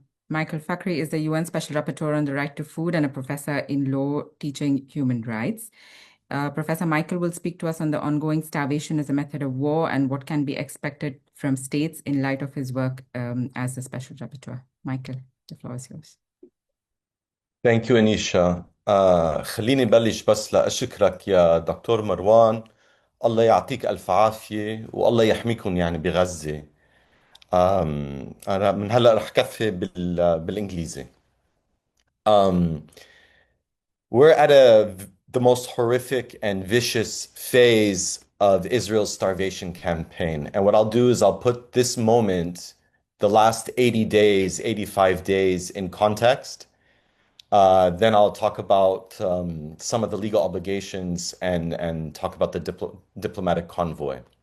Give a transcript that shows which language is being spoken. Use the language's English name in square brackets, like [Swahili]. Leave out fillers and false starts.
[English] Michael Fakhri is the UN Special Rapporteur on the Right to Food and a professor in law teaching human rights. Professor Michael will speak to us on the ongoing starvation as a method of war and what can be expected from states in light of his work as the Special Rapporteur. Michael, the floor is yours. Thank you, Anisha. [Arabic] خليني بلش بس لأشكرك يا دكتور مروان. الله يعطيك ألف عافية والله يحميكم يعني بغزة. أنا من هلأ رح كفي بالإنجليزي. [English] We're at the most horrific and vicious phase of Israel's starvation campaign. And what I'll do is I'll put this moment the last 80 days, 85 days in context. Then I'll talk about some of the legal obligations and talk about the diplomatic convoy.